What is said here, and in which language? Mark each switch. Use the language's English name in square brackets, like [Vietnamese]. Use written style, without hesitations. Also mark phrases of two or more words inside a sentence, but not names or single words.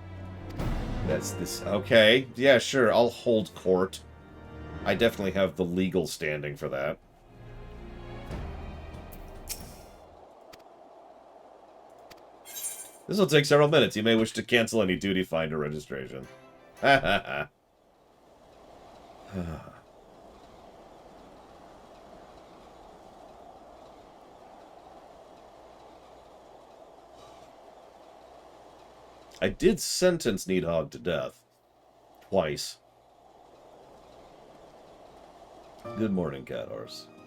[English] That's this. Okay. Yeah, sure. I'll hold court. I definitely have the legal standing for that. This will take several minutes. You may wish to cancel any duty finder registration. Ha ha ha. I did sentence Needhog to death. Twice. Good morning, Cat Horse.